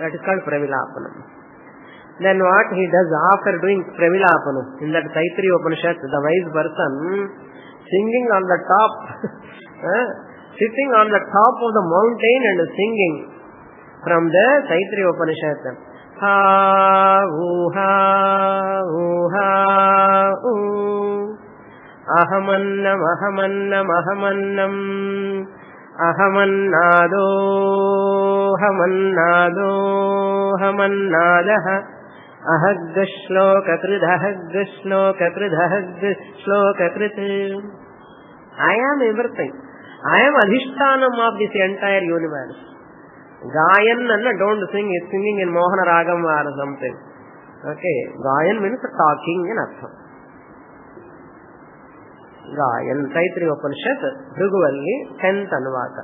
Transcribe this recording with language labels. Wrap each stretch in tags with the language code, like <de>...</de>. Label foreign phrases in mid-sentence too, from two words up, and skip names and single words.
<en>That is called Pravilapanam. Then what he does after doing Pravilapanam, in that Taittiriya Upanishad, the wise person singing on the top, sitting on the top of the mountain and singing from the Taittiriya Upanishad.</en> <sa>हा वु हा वु हा वु. अहमन्नम् अहमन्नम् अहमन्नम्. अहमन्नादो हमन्नादो हमन्नादः. अहं श्लोक कृत् अहं श्लोक कृत् अहं श्लोक कृत्.</sa> <en>I am everything. I am adhishtanam of this entire universe. Gayan anna don't sing, it's singing in Mohana Ragam or something. Okay, Gayan means talking in Artham. Gayan, Taittiriya Upanishad, Bhriguvalli, 10th Anuvaka.</en>